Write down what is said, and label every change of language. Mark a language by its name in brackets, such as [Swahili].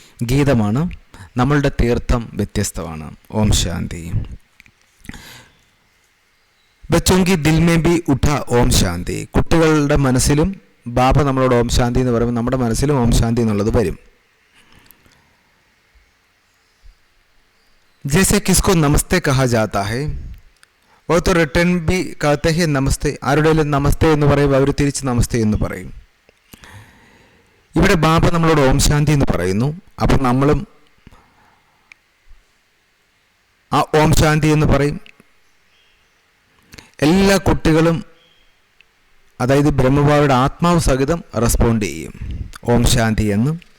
[Malayalam] ഗീതമാണ്, നമ്മളുടെ തീർത്ഥം വ്യത്യസ്തമാണ്. ഓം ശാന്തി. [Hindi] ബച്ചോങ്കി ദിൽ മേ ബി ഉഠ ഓം ശാന്തി. [Malayalam] കുട്ടികളുടെ മനസ്സിലും ബാബ നമ്മളോട് ഓം ശാന്തി എന്ന് പറയുമ്പോൾ നമ്മുടെ മനസ്സിലും ഓം ശാന്തി എന്നുള്ളത് വരും. [Hindi] जैसे किसको नमस्ते कहा जाता है वो तो रिटर्न भी कहते हैं नमस्ते. [Malayalam] ആരുടെയും നമസ്തേ എന്ന് പറയുമ്പോൾ അവർ തിരിച്ച് നമസ്തേ എന്ന് പറയും. ഇവിടെ ബാബ നമ്മളോട് ഓം ശാന്തി എന്ന് പറയുന്നു. അപ്പം നമ്മളും ആ ഓം ശാന്തി എന്ന് പറയും. എല്ലാ കുട്ടികളും, അതായത് ബ്രഹ്മബാബയുടെ ആത്മാവ് സഹിതം റെസ്പോണ്ട് ചെയ്യും ഓം ശാന്തി എന്ന്.